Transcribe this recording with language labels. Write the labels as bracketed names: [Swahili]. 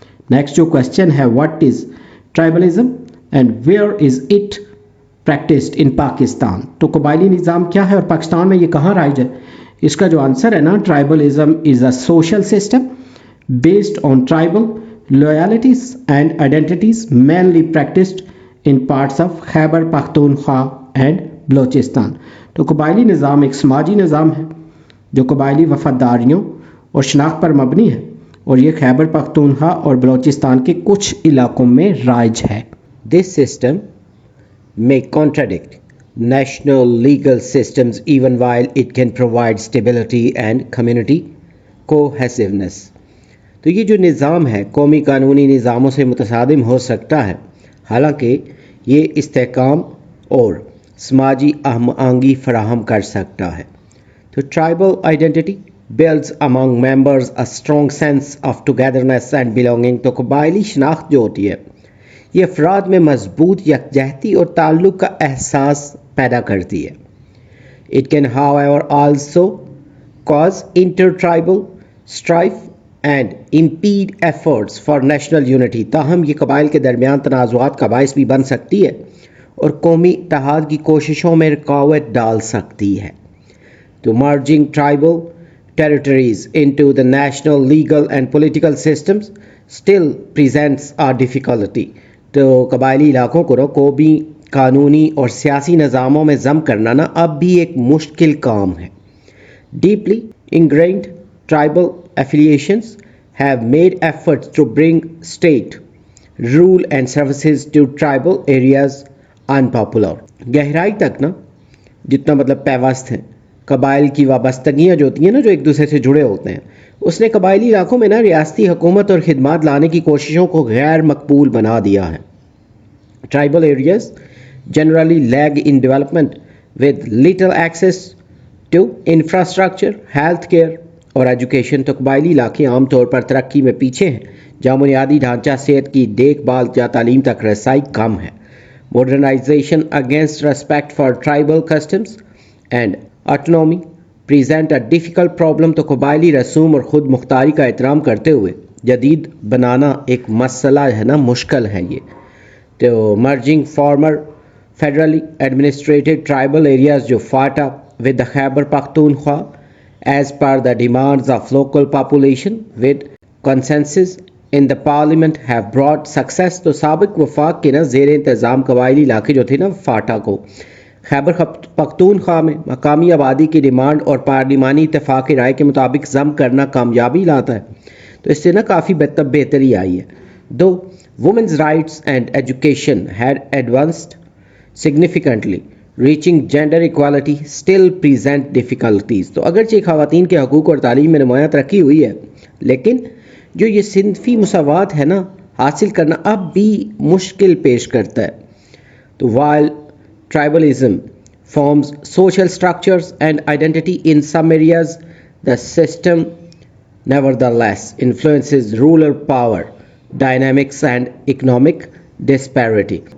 [English] Next جو question ہے، what is tribalism and where is it practised in Pakistan? [Urdu] تو قبائلی نظام کیا ہے اور پاکستان میں یہ کہاں رائج ہے؟ اس کا جو آنسر ہے نا، [English] Tribalism is a social system based on tribal loyalties and identities mainly practiced in parts of Khyber Pakhtunkhwa and Balochistan. [Urdu] تو قبائلی نظام ایک سماجی نظام ہے جو قبائلی وفاداریوں اور شناخت پر مبنی ہے، اور یہ خیبر پختونخوا اور بلوچستان کے کچھ علاقوں میں رائج ہے. [English] This system may contradict national legal systems even while it can provide stability and community cohesiveness. [Urdu] تو یہ جو نظام ہے قومی قانونی نظاموں سے متصادم ہو سکتا ہے، حالانکہ یہ استحکام اور سماجی ہم آہنگی فراہم کر سکتا ہے. [English] تو tribal identity builds among members a strong sense of togetherness and belonging. [Urdu] تو قبائلی شناخت جو ہوتی ہے یہ افراد میں مضبوط یکجہتی اور تعلق کا احساس پیدا کرتی ہے. [English] It can however also cause inter-tribal strife and impede efforts for national unity. [Urdu] تاہم یہ قبائل کے درمیان تنازعات کا باعث بھی بن سکتی ہے اور قومی اتحاد کی کوششوں میں رکاوٹ ڈال سکتی ہے. [English] تو merging tribal territories into the national legal and political systems still presents a difficulty. [Urdu] تو قبائلی علاقوں کو قومی قانونی اور سیاسی نظاموں میں ضم کرنا نا اب بھی ایک مشکل کام ہے. [English] Deeply ingrained tribal affiliations have made efforts to bring state rule and services to tribal areas unpopular. [Urdu] گہرائی تک نا جتنا مطلب پیوست ہیں قبائل کی وابستگیاں جو ہوتی ہیں نا، جو ایک دوسرے سے جڑے ہوتے ہیں، اس نے قبائلی علاقوں میں نا ریاستی حکومت اور خدمات لانے کی کوششوں کو غیر مقبول بنا دیا ہے. [English] Tribal areas generally lag in development with little access to infrastructure, health care اور education. [Urdu] تو قبائلی علاقے عام طور پر ترقی میں پیچھے ہیں، جہاں بنیادی ڈھانچہ، صحت کی دیکھ بھال یا تعلیم تک رسائی کم ہے. [English] Modernisation against respect for tribal customs and autonomy present a difficult problem. [Urdu] تو قبائلی رسوم اور خود مختاری کا احترام کرتے ہوئے جدید بنانا ایک مسئلہ ہے نا، مشکل ہے یہ. [English] تو merging former federally administered tribal areas جو FATA with the Khyber Pakhtunkhwa as per the demands of local population with consensus in the parliament have brought success. [Urdu] تو سابق وفاق کے نا زیر انتظام قبائلی علاقے جو تھے نا فاٹا کو خیبر پختونخوا میں مقامی آبادی کی ڈیمانڈ اور پارلیمانی اتفاق رائے کے مطابق ضم کرنا کامیابی لاتا ہے. تو اس سے نا کافی بہتری آئی ہے. [English] Though women's rights and education had advanced significantly, reaching gender equality still present difficulties. [Urdu] تو اگرچہ خواتین کے حقوق اور تعلیم میں نمایاں ترقی ہوئی ہے، لیکن جو یہ صنفی مساوات ہے نا حاصل کرنا اب بھی مشکل پیش کرتا ہے. [English] تو while tribalism forms social structures and identity in some areas, the system nevertheless influences rural power dynamics and economic disparity.